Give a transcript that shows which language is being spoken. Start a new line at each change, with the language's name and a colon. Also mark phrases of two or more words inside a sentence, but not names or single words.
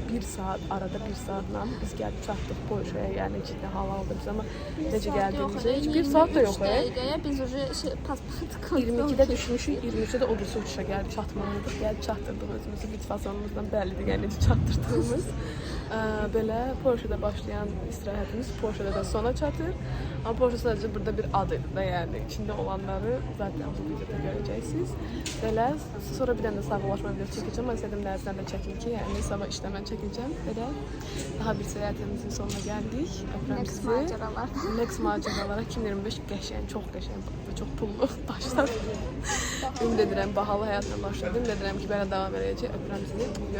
Azerbaijani: 1 saat, arada 1 saatla biz gelip çattık Polşa'ya, yani ciddi hava aldıq ama necə gəldiyimizə heç 1 saat da yox.
Turkish: Biz уже pasport koyduk.
Azerbaijani: 22'de düşmüşük, 23'de o birisi uçuşa gəlib çatmalıydık. Gəlib çatdırdıq özümüzü bit fasonumuzdan bəllidir, yəni necə çatdırdığımız. Belə Porsche'da başlayan istirahətimiz Porsche'da da sona çatır.
Turkish: Ama Porsche sadece burada bir adı da yani içinde olanları zaten bu videoda göreceksiniz.
Azerbaijani: Belə sonra bir dənə də sağollaşma videosu çəkəcəm. Mən istədim nəzərdən də çəkim ki, yəni sabah işdə mən çəkəcəm. Belə daha bir səyahətimizin sonuna gəldik. Öpürəm Next sizi. maceralar. Next maceralara 2025 qəşəng, çox qəşəng və çox pullu başladı. Ümid edirəm bahalı həyatla başladım. Ümid edirəm ki, belə davam edəcək.